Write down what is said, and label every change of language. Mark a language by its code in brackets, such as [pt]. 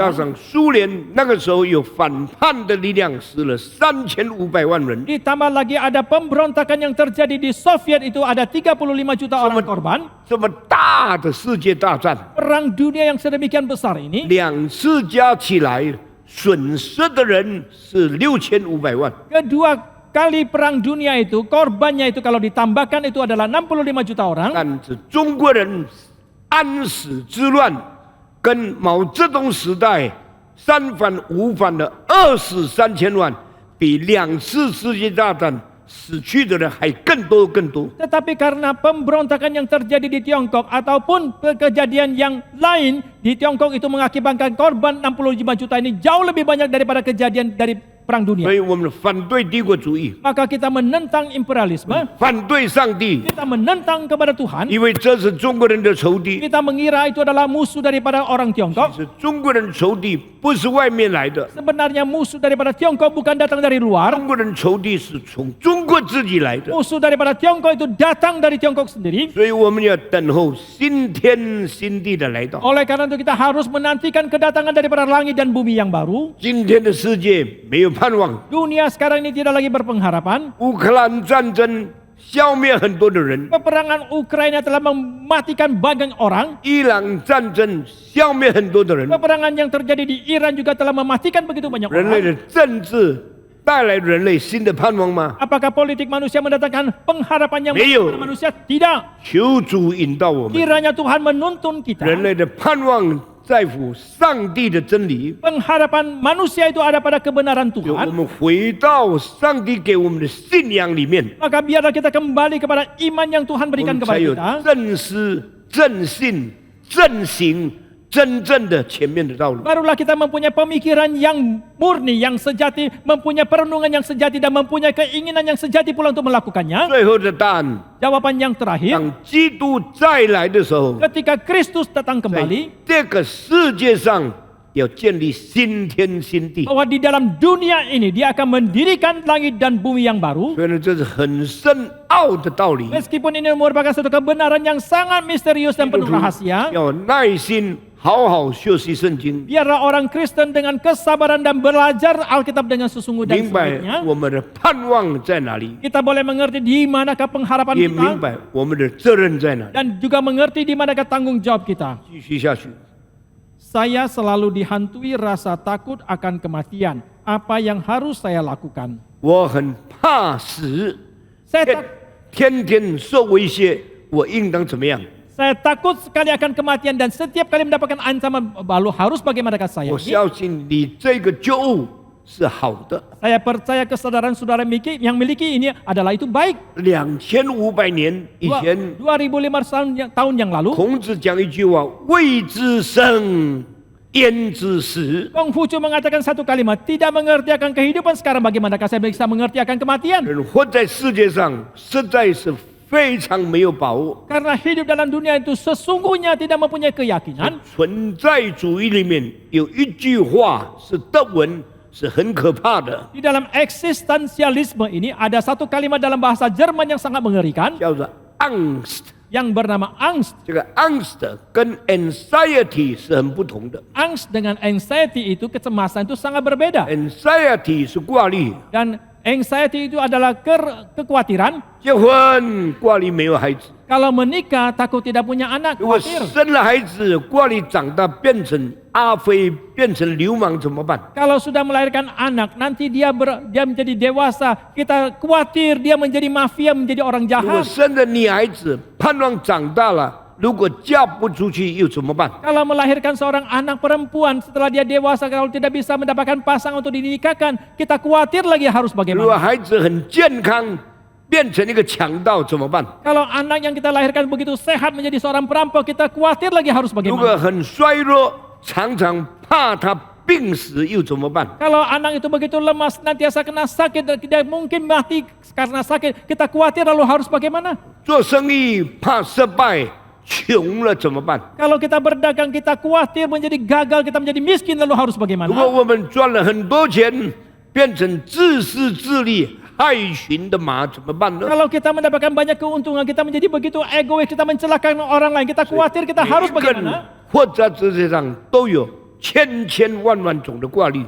[zh] 加上苏联那个时候有反叛的力量，死了3500万人。 [id] Ditambah lagi ada pemberontakan yang terjadi di Soviet, itu ada 35 juta orang korban. [zh] 这么大的世界大战， [id] Perang dunia yang sedemikian besar ini, [zh] 2次加起来损失的人是6500万。 [id] kedua kali perang dunia itu, korbannya itu kalau ditambahkan itu adalah 65 juta orang. [zh] 但是中国人安史之乱跟毛泽东时代3反5反的饿死3000万，比2次世界大战死去的人还更多更多。 [id] Tetapi karena pemberontakan yang terjadi di Tiongkok ataupun kejadian yang lain di Tiongkok itu mengakibatkan korban 65 juta ini jauh lebih banyak daripada kejadian dari perang [zh] 所 [id] dunia. [zh] 以我们反对帝国主义， [id] Maka kita menentang imperialisme, [zh] 反对上帝， [id] kita menentang kepada Tuhan. [zh] 因为这是中国人的仇敌。 [id] Kita mengira itu adalah musuh daripada orang Tiongkok. [zh] 是中国人仇敌，不是外面来的。 [id] Sebenarnya musuh daripada Tiongkok bukan datang dari luar. [zh] 中国人仇敌是从中国自己来的， [id] Musuh daripada Tiongkok itu datang dari Tiongkok sendiri. [zh] 所以我们要等候新天新地的来到。 [id] Oleh karena itu kita harus menantikan kedatangan daripada langit dan bumi yang baru. [zh] 今天的世界没有盼望， [id] Dunia sekarang ini tidak lagi berpengharapan. [zh] 乌克兰战争消灭很多的人， [id] Peperangan Ukraina telah mematikan banyak orang. [zh] 伊朗战争消灭很多的人， [id] Peperangan yang terjadi di Iran juga telah mematikan begitu banyak [zh] 人类 [id] orang. [zh] 的政治带来人类新的盼望吗？ [id] Apakah politik manusia mendatangkan pengharapan yang baru Meo. kepada manusia? Tidak. [zh] 求主引导我们， [id] Kiranya Tuhan menuntun kita. [zh] 人类的盼望在乎上帝的真理， [id] Pengharapan manusia itu ada pada kebenaran [zh] 就我 [id] Tuhan. [zh] 们回到上帝给我们的信仰里面， [id] Maka biarlah kita kembali kepada iman yang Tuhan [zh] 我 [id] berikan [zh] 们 [id] kepada [zh] 才有 [id] kita. [zh] 正思、正信、正行真正的前面的道路。 [id] Barulah kita mempunyai pemikiran yang murni, yang sejati, mempunyai perenungan yang sejati dan mempunyai keinginan yang sejati pula untuk melakukannya. [zh] 最后的答案， [id] Jawaban yang terakhir, [zh] 当基督再来的时候， [id] ketika Kristus datang [zh] 在 [id] kembali, [zh] 这个世界上要建立新天新地。 [id] bahwa di dalam dunia ini dia akan mendirikan langit dan bumi yang baru. [zh] 所以呢，这是很深奥的道理， [id] Meskipun ini merupakan satu kebenaran yang sangat misterius dan penuh rahasia, [zh] 要有耐心好好学习圣经， [id] biarlah orang Kristen dengan kesabaran dan belajar Alkitab dengan sesungguh dan [zh] 明白 [id] sungguhnya. [zh] 我们的盼望在哪里， [id] Kita boleh mengerti di manakah pengharapan [zh] 也明 [id] kita [zh] 白我们的责任在哪里。 [id] dan juga mengerti di manakah tanggung jawab kita. [zh] 继续下去， [id] Saya selalu dihantui rasa takut akan kematian. Apa yang harus saya lakukan? [zh] 我很怕死， [id] Saya, [zh] 天天受威胁，我应当怎么样？ [id] saya takut sekali akan kematian dan setiap kali mendapatkan ancaman lalu harus bagaimanakah saya? [zh] 我相信你这个觉悟是好的。 [id] Saya percaya kesadaran saudara yang miliki ini adalah itu baik. [zh] 2500年以前， [id] 2500 tahun yang lalu, [zh] 孔子讲一句话：“未知生，焉知死？” [id] Konghucu mengatakan satu kalimat, tidak mengerti akan kehidupan sekarang bagaimanakah saya bisa mengerti akan kematian? [zh] 人活在世界上实在是非常没有把握。 [id] Karena hidup dalam dunia itu sesungguhnya tidak mempunyai keyakinan. [zh] 存在主义里面有一句话是德文，是很可怕的， [id] Di dalam eksistensialisme ini ada satu kalimat dalam bahasa Jerman yang sangat mengerikan [zh] 叫做 angst。 [id] yang bernama angst. [zh] 这个 angst 跟 anxiety 是很不同的。 [id] Angst dengan anxiety itu kecemasan itu sangat berbeda. [zh] anxiety 是挂虑， [id] Dan anxiety itu adalah kekhawatiran. [zh] 结婚挂虑没有孩子， [id] Kalau menikah takut tidak punya anak, [zh] 如果 [id] khawatir. [zh] 生了孩子挂虑长大变成阿飞，变成流氓怎么办？ [id] Kalau sudah melahirkan anak, nanti dia menjadi dewasa, kita khawatir dia menjadi mafia, menjadi orang [zh] 如果 [id] jahat. [zh] 生了女孩子盼望长大了，如果嫁不出去又怎么办？ [id] Kalau melahirkan seorang anak perempuan setelah dia dewasa, kalau tidak bisa mendapatkan pasangan untuk dinikahkan, kita khawatir lagi harus [zh] 如果 [id] bagaimana. [zh] 孩子很健康，变成一个强盗怎么办？ [id] Kalau anak yang kita lahirkan begitu sehat menjadi seorang perampok, kita khawatir lagi harus [zh] 如 [id] bagaimana. [zh] 果很衰弱，常常怕他病死又怎么办？ [id] Kalau anak itu begitu lemah, nantiasa kena sakit, dan tidak mungkin mati karena sakit, kita khawatir lalu harus bagaimana. [zh] 做生意怕失败，穷了怎么办？ [id] Kalau kita berdagang, kita khawatir menjadi gagal, kita menjadi miskin lalu harus [zh] 如果 [id] bagaimana. [zh] 我们赚了很多钱，变成自私自利、害群的马怎么办呢？ [id] Kalau kita mendapatkan banyak keuntungan, kita menjadi begitu egois, kita mencelakakan orang lain, kita khawatir kita harus [zh] 每一个人 [id] bagaimana. [zh] 活在世界上都有千千万万种的挂虑，